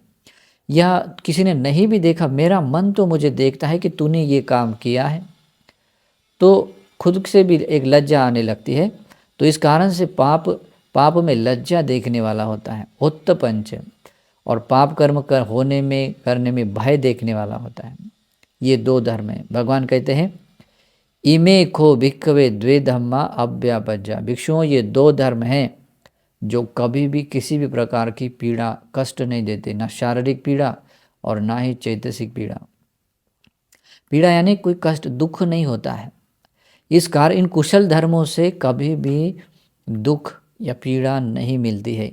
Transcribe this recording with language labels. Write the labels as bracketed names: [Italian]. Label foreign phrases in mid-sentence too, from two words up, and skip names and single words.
[Hindi] या किसी ने नहीं भी देखा, मेरा मन तो मुझे देखता है कि तूने ये काम किया है, तो खुद से भी एक लज्जा आने लगती है। तो इस कारण से पाप में लज्जा देखने वाला होता है उत्तपंच, और पाप कर्म करने में भय देखने वाला होता है। ये दो धर्म है। भगवान कहते हैं [Pali] इमे खो भिक्खवे द्वे धम्मा अव्यापज्जा, [Hindi] भिक्षुओं ये दो धर्म हैं जो कभी भी किसी भी प्रकार की पीड़ा कष्ट नहीं देते, ना शारीरिक पीड़ा और ना ही चैतसिक पीड़ा। पीड़ा यानी कोई कष्ट दुख नहीं होता है। इस कारण इन कुशल धर्मों से कभी भी दुख या पीड़ा नहीं मिलती है।